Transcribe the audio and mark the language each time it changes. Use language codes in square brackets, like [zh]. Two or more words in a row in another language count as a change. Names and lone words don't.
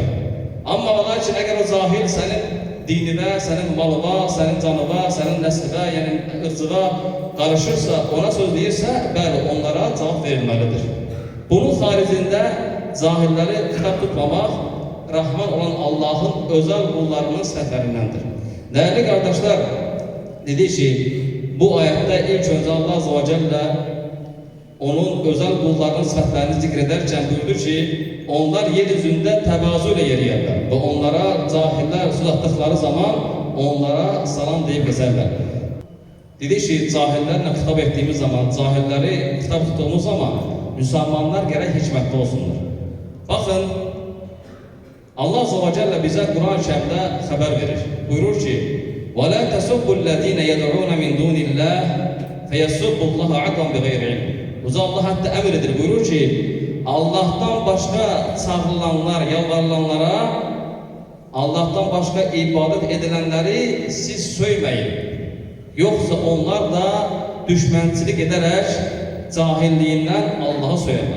[az] Amma lakin əgər o cahil sənin dinine, sənin malıva, sənin canıva, sənin nəsliva, yəni ırzıva qarışırsa, ona söz deyirsə, bəli, onlara cavab verilməlidir. Bunun xaricində cahilləri xitab tutmamaq, Rahman olan Allah'ın özel kullarının sifətlərindəndir. [tr] Değerli kardeşler, dedi ki, bu ayette ilk önce Allah [ar] عز وجل [tr] onun özel kullarının sıfatlarını zikrederken buyurdu ki, onlar yeryüzünde tevazu ile yeriyerler ve onlara cahiller söz attıkları zaman onlara salam deyip geçerler. Dedi ki, cahillerle hitap ettiğimiz zaman, cahilleri hitap tuttuğumuz zaman Müslümanlar gerek hikmetli olsunlar. Bakın, Allah [ar] عز وجل [tr] bize Kur'an-ı Kerim'de haber verir. Buyurur ki, [ar] وَلَا تَسُبُّ الَّذ۪ينَ يَدْعُونَ مِنْ دُونِ اللّٰهِ فَيَسُبُّ اللّٰهَ عَدْوًا بِغَيْرِ عِلْمٍ. [tr] Uzun Allah hatta emredir. Buyurur ki, Allah'tan başka çağrılanlar, yalvarılanlara, Allah'tan başka ibadet edilenleri siz söyleyin. Yoksa onlar da düşmançılık ederek cahilliğinden Allah'a söylerler.